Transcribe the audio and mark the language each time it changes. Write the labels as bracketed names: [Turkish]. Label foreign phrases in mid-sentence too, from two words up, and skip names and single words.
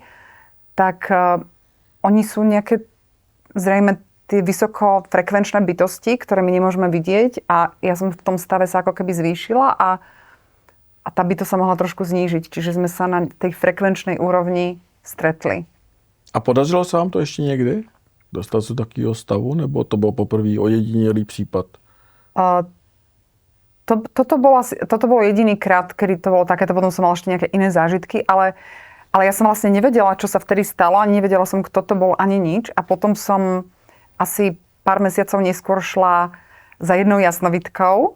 [Slovak] Tak oni sú nejaké zrejme tie vysokofrekvenčné bytosti, ktoré my nemôžeme vidieť a ja som v tom stave sa ako keby zvýšila a tá bytosť sa mohla trošku znížiť. Čiže sme sa na tej frekvenčnej úrovni stretli. [Czech] A podařilo se vám to ještě někdy? Dostat se do takového stavu? Nebo to bylo poprvé ojedinělý případ? [Slovak] Toto bolo jediný krát, kedy to bolo takéto, potom som mala ešte nejaké iné zážitky, ale ja som vlastne nevedela, čo sa vtedy stalo, ani nevedela som, kto to bol, ani nič. A potom som asi pár mesiacov neskôr šla za jednou jasnovidkou.